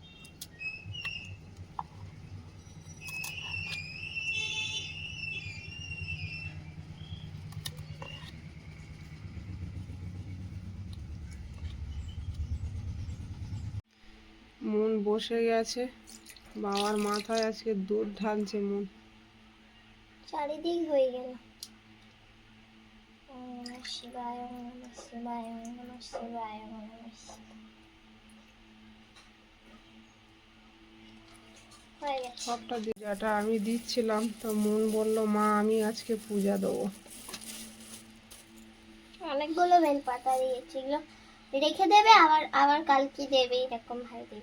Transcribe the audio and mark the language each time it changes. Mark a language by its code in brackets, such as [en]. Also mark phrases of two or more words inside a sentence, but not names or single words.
[bn] মন বসে গেছে, বাবার মাথায় আজকে দুধ ঢালছে মন। চারিদিক হয়ে গেল। [sa] ওম নমঃ শিবায়, ওম নমঃ শিবায়, ওম নমঃ শিবায়, ওম নমঃ শিবায়। [bn] হয়ে গেছে। সবটা যেটা আমি দিচ্ছিলাম, তো মন বলল মা আমি আজকে পূজা দেবো। অনেকগুলো বেলপাতা দিয়েছি, এগুলো রেখে দেবে, আবার আবার কালকে দেবে, এরকম ভাবে দেবে।